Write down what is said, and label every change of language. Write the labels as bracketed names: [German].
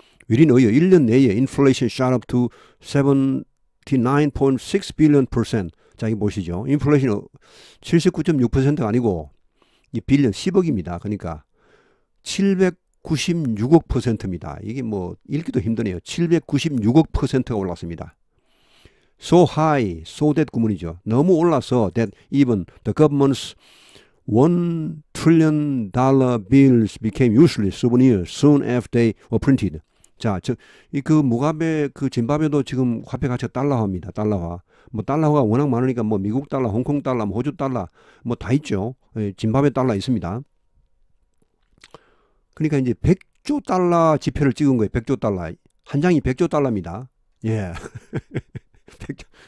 [English] within a year, [Korean] 1년 내에 [English] inflation shot up to 79.6 billion%. [Korean] 자, 이거 보시죠. 인플레이션 79.6%가 아니고 이 빌리언 10억입니다. 그러니까 796억 %입니다. 이게 뭐 읽기도 힘드네요. 796억 %가 올랐습니다. [English] So high, so that [Korean] 구문이죠. 너무 올라서 [English] that even the government's $1 trillion bills became useless souvenirs soon after they were printed. [Korean] 자, 그 무가베 그 짐바브웨도 지금 화폐 가치가 달러화입니다. 달러화. 뭐 달러화가 워낙 많으니까 뭐 미국 달러, 홍콩 달러, 뭐 호주 달러 뭐 다 있죠. 짐바브웨 달러 있습니다. 그러니까 이제 100조 달러 지폐를 찍은 거예요. 100조 달러. 한 장이 100조 달러입니다. 예. 100조.